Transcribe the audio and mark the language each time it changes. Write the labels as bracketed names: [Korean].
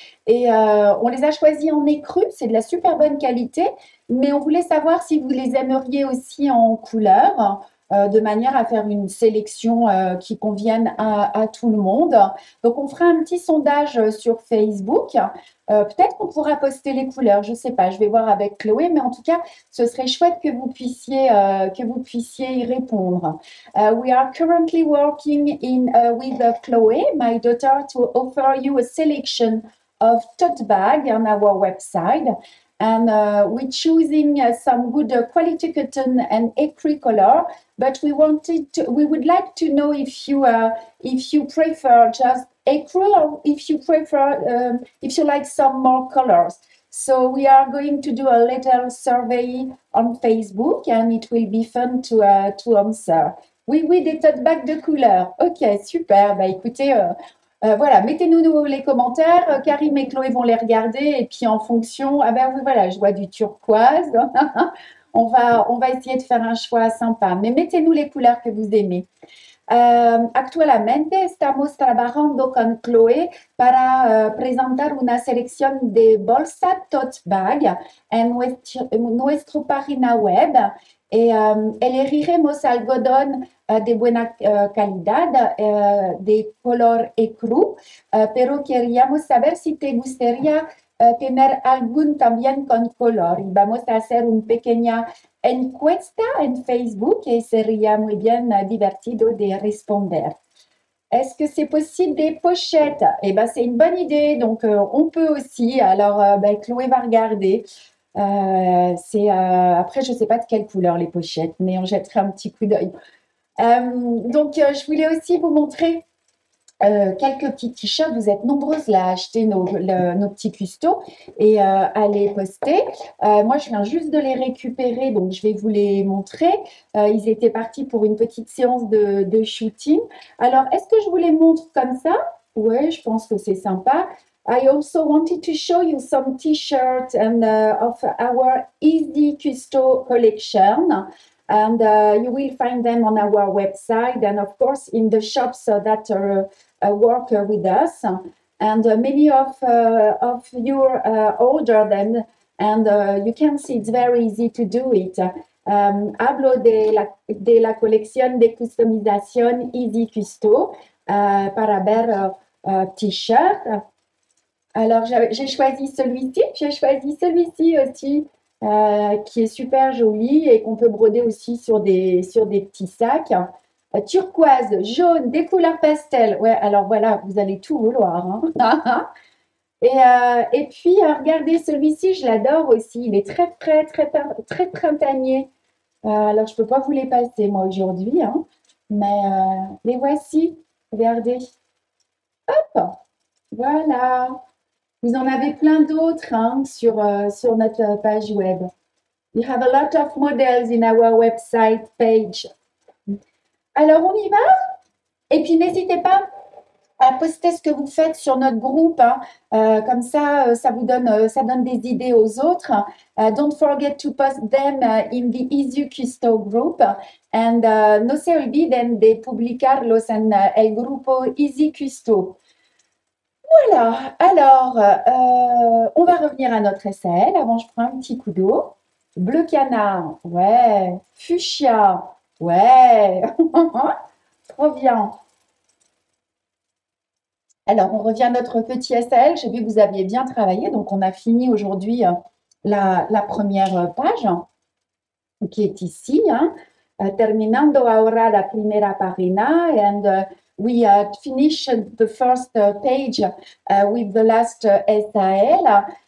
[French] Et on les a choisis en écru, c'est de la super bonne qualité, mais on voulait savoir si vous les aimeriez aussi en couleur de manière à faire une sélection qui convienne à tout le monde. Donc, on fera un petit sondage sur Facebook. Peut-être qu'on pourra poster les couleurs, je ne sais pas, je vais voir avec Chloé, mais en tout cas, ce serait chouette que vous puissiez y répondre. [English] We are currently working with Chloé, my daughter, to offer you a selection of tote bag on our website. And we're choosing some good quality cotton and ecru color, but we would like to know if you prefer just ecru or if you like some more colors. So we are going to do a little survey on Facebook and it will be fun to answer. [French] Oui, oui, des tote bags de couleur. Ok, super. Bah écoutez, voilà, mettez-nous les commentaires. Karim et Chloé vont les regarder et puis en fonction, ah ben oui, voilà, je vois du turquoise. On va essayer de faire un choix sympa. Mais mettez-nous les couleurs que vous aimez. [Spanish] Actualmente estamos trabajando con Chloé para presentar una selección de bolsa tote bag en nuestra página web. Elegiremos algodón de buena calidad, de color ecru, pero queríamos saber si te gustaría tener algún también con color. Y vamos a hacer una pequeña encuesta en Facebook et sería muy bien divertido de responder. [French] Est-ce que c'est possible des pochettes? Eh ben, c'est une bonne idée, donc on peut aussi. Alors, ben, Chloé va regarder. Après, je ne sais pas de quelle couleur les pochettes, mais on jetterait un petit coup d'œil. Donc, je voulais aussi vous montrer quelques petits t-shirts. Vous êtes nombreuses là, à acheter nos petits custos et à les poster. Moi, je viens juste de les récupérer, donc je vais vous les montrer. Ils étaient partis pour une petite séance de shooting. Alors, est-ce que je vous les montre comme ça? Oui, je pense que c'est sympa. [English] I also wanted to show you some t-shirts and of our Easy Custo collection. And you will find them on our website and, of course, in the shops that work with us. And many of you order them, and you can see it's very easy to do it. [Spanish] Hablo de la colección de customización Easy Custo para ver t-shirt. [French] Alors, j'ai choisi celui-ci, j'ai choisi celui-ci aussi, qui est super joli et qu'on peut broder aussi sur des petits sacs. Turquoise, jaune, des couleurs pastel. Ouais, alors voilà, vous allez tout vouloir, hein. Et puis, regardez, celui-ci, je l'adore aussi. Il est très frais, très printanier. Alors, je ne peux pas vous les passer, moi, aujourd'hui, hein, mais les voici. Regardez. Hop, voilà. Vous en avez plein d'autres hein, sur notre page web. [English] We have a lot of models in our website page. [French] Alors, on y va? Et puis, n'hésitez pas à poster ce que vous faites sur notre groupe. Hein. Comme ça, ça donne des idées aux autres. [English] Don't forget to post them in the Easy Custo group. [Spanish] And no se olviden de publicarlos en el grupo Easy Custo. [French] Voilà, alors on va revenir à notre SAL. Avant, je prends un petit coup d'eau. Bleu canard, ouais. Fuchsia, ouais. Trop bien. Alors, on revient à notre petit SAL. J'ai vu que vous aviez bien travaillé. Donc, on a fini aujourd'hui la première page qui est ici. Hein. [Spanish] Terminando ahora la primera página. [English] And we finished the first page with the last SAL.